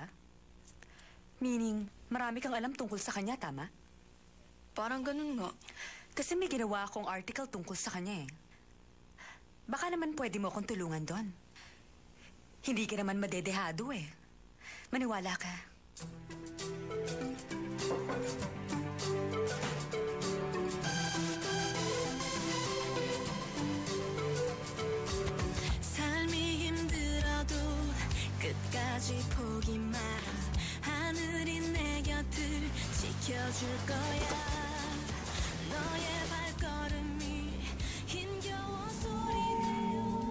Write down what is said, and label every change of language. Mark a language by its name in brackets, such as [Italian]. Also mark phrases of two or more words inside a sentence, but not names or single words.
[Filipino] Meaning, marami kang alam tungkol sa kanya, tama? Parang ganun nga. Kasi may ginawa akong article tungkol sa kanya eh. Baka naman pwede mo akong tulungan doon. Hindi ka naman madedehado eh. Maniwala ka. [Korean] 끝까지 포기 마 하늘이 내 곁을 지켜줄 거야 너의 발걸음이 힘겨워 소리내요